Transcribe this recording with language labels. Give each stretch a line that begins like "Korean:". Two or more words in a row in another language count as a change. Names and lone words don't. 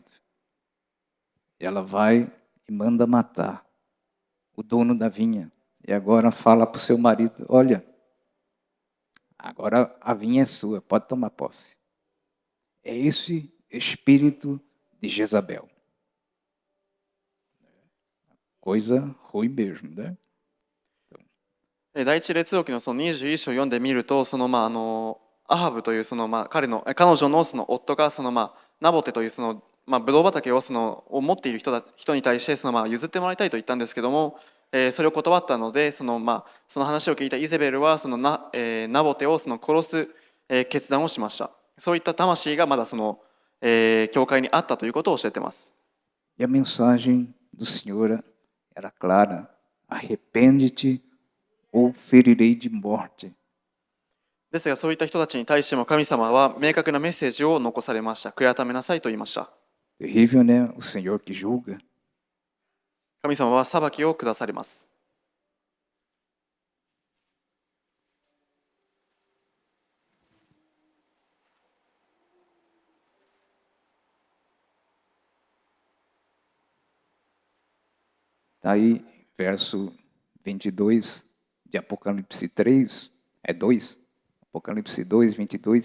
Portuguese: E ela vai e manda matar o dono da vinha. E agora fala para o seu marido: olha, agora a vinha é sua, pode tomar posse. É esse espírito de Jezabel. Coisa ruim mesmo, né?
Japanese: 第一列王記のその21章を読んでみると、アハブという彼女のその夫がナボテというブドウ畑を持っている人に対して譲ってもらいたいと言ったんですけども、それを断ったのでその話を聞いたイゼベルはナボテを殺す決断をしました。そういった魂がまだ教会にあったということを教えています。
Portuguese: E a mensagem do Senhor era clara: arrepende-te ou ferirei de morte.
Japanese: ですがそういった人たちに対しても神様は明確なメッセージを残されました。悔い改めなさいと言いました。
Portuguese: Terrível, né? O Senhor que julga.
Japanese: 神様は裁きを下されます。
Portuguese: Está aí, verso 22 de Apocalipse 3, é 2, Apocalipse 2, 22.